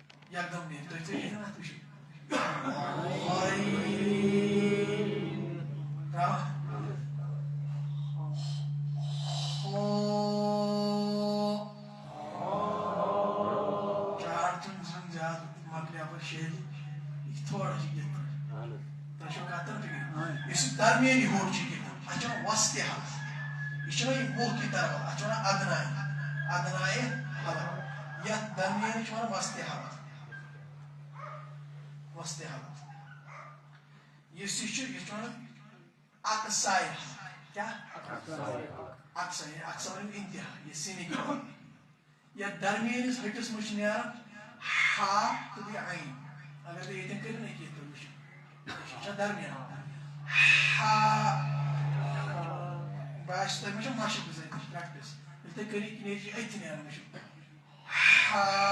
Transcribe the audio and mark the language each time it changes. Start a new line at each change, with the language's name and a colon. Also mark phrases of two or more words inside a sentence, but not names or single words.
Kashmiri: یکدم نیت تُہۍ ژٔٹِو نا اَتھ وٕچھِو چار چھُنہٕ زیُن زیادٕ مۄکلیو پَتہٕ شیٚلہِ یہِ چھِ تھوڑا چھِ گِنٛدان تۄہہِ چھو کَتھ تَران فِکرِ یُس یہِ درمیٲنی ہوٚٹ چھِ گِنٛدان اَتھ چھِ وَنان وسطِ حلق یہِ چھُنہ یہِ
Urdu: موٚہ کی طرف
Kashmiri: اَتھ چھِ وَنان اَدنایہِ حلق یَتھ درمیٲنی چھِ وَنان وسطِ حلق یُس یہِ چھُ یہِ چھُ وَنان اقصاے حلق کیٛاہ اقصاے ؤنِو اِنتِہا یہِ سِنہِ یَتھ درمیٲنِس ۂٹِس منٛز چھِ نیران ہا تہٕ بیٚیہِ عین اگر تُہۍ ییٚتٮ۪ن کٔرِو نا کینٛہہ تُہۍ وٕچھِو یہِ چھا درمیان ہا باسہِ تۄہہِ ما چھو مشق بِزٲرۍ پرٛٮ۪کٹِس ییٚلہِ تُہۍ کٔرِو نیرِ چھِ أتھی نیران وٕچھِو ہا